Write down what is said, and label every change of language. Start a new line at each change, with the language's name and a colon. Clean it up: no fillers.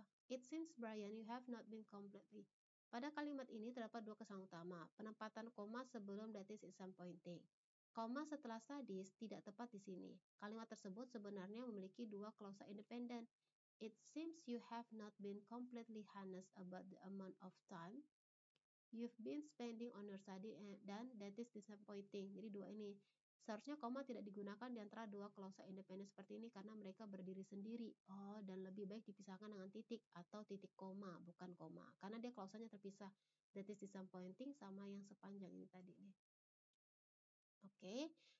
English: It seems, Brian, you have not been completely.
Indonesian: Pada kalimat ini terdapat dua kesan utama, penempatan koma sebelum that is disappointing. Koma setelah sadis tidak tepat di sini. Kalimat tersebut sebenarnya memiliki dua klausa independen.
English: It seems you have not been completely honest about the amount of time you've been spending on your study
Indonesian: dan
English: that is disappointing.
Indonesian: Jadi dua ini. Seharusnya koma tidak digunakan di antara dua klausa independen seperti ini karena mereka berdiri sendiri. Oh, dan lebih baik dipisahkan dengan titik atau titik koma, bukan koma. Karena dia klausanya terpisah.
English: That is disappointing
Indonesian: sama yang sepanjang ini tadi nih. Oke.